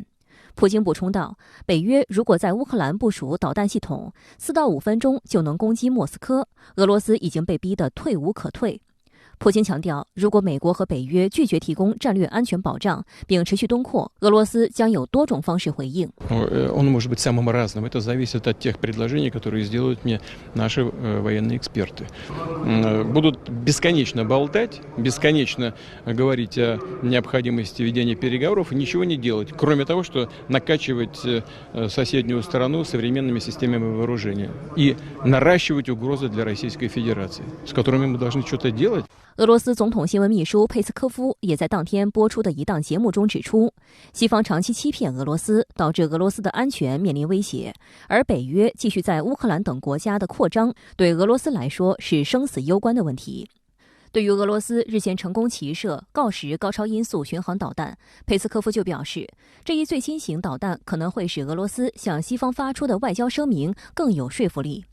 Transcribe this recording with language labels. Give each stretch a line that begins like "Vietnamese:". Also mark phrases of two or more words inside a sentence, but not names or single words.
Chinese: 普京补充道，北约如果在乌克兰部署导弹系统，4到5分钟就能攻击莫斯科，俄罗斯已经被逼得退无可退。普京强调，如果美国和北约拒绝提供战略安全保障并持续东扩，俄罗斯将有多种方式回应。
Russian: Он может быть самым разным. Это зависит от тех предложений, которые сделают мне наши военные эксперты. Будут бесконечно болтать, бесконечно говорить о необходимости ведения переговоров и ничего не делать, кроме того, что накачивать соседнюю страну современными системами вооружения и наращивать угрозы для Российской Федерации, с которыми мы должны что-то делать.
Chinese: 俄罗斯总统新闻秘书佩斯科夫也在当天播出的一档节目中指出，西方长期欺骗俄罗斯，导致俄罗斯的安全面临威胁，而北约继续在乌克兰等国家的扩张，对俄罗斯来说是生死攸关的问题。对于俄罗斯日前成功齐射锆石高超音速巡航导弹，佩斯科夫就表示，这一最新型导弹可能会使俄罗斯向西方发出的外交声明更有说服力。